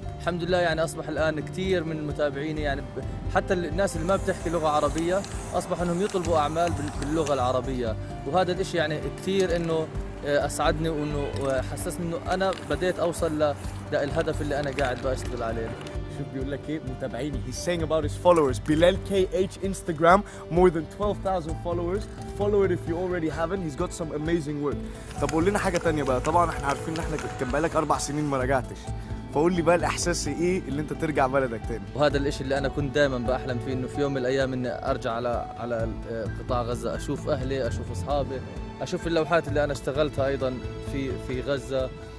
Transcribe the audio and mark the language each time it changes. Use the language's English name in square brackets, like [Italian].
[Arabic] الحمد لله يعني أصبح الآن كثير من متابعيني يعني حتى الناس اللي ما بتحكي لغة عربية أصبح إنهم يطلبوا أعمال باللغة العربية، وهذا الإشي يعني كثير إنه أسعدني وإنه حسسني إنه أنا بديت أوصل للهدف اللي أنا قاعد بشتغل عليه. شوف بيقول لك ايه متابعيني. [English] He's saying about his followers. Bilal KH Instagram more than 12,000 followers. Follow it if you already haven't. He's got some amazing work. [Arabic] طب قول لنا حاجة تانية بقى. طبعا احنا عارفين ان احنا كان بقالك 4 سنين ما رجعتش. فقول لي بقى الإحساس ايه اللي انت ترجع بلدك تاني؟ وهذا الإشي اللي أنا كنت دائما بأحلم فيه، إنه في يوم من الأيام إني أرجع على قطاع غزة، أشوف أهلي، أشوف أصحابي، أشوف اللوحات اللي أنا اشتغلتها أيضا في غزة.